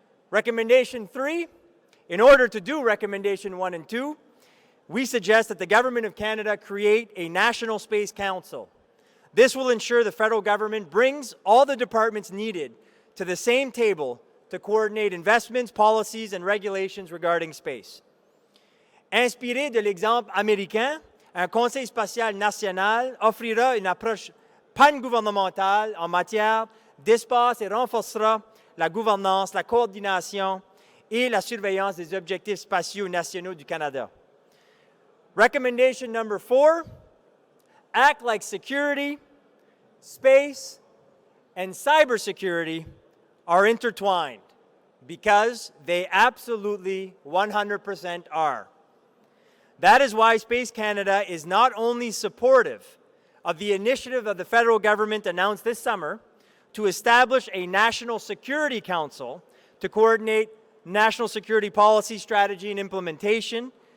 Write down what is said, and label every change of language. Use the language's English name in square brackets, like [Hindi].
[English] Recommendation 3, in order to do recommendation 1 and 2, we suggest that the Government of Canada create a National Space Council. This will ensure the federal government brings all the departments needed to the same table to coordinate investments, policies, and regulations regarding space. [French] Inspiré de l'exemple américain, un Conseil spatial national offrira une approche pan-gouvernementale en matière d'espace et renforcera la gouvernance, la coordination et la surveillance des objectifs spatiaux nationaux du Canada. [English] Recommendation number 4, act like security, space, and cybersecurity are intertwined, because they absolutely 100% are. That is why Space Canada is not only supportive of the initiative of the federal government announced this summer to establish a National Security Council to coordinate national security policy, strategy, and implementation.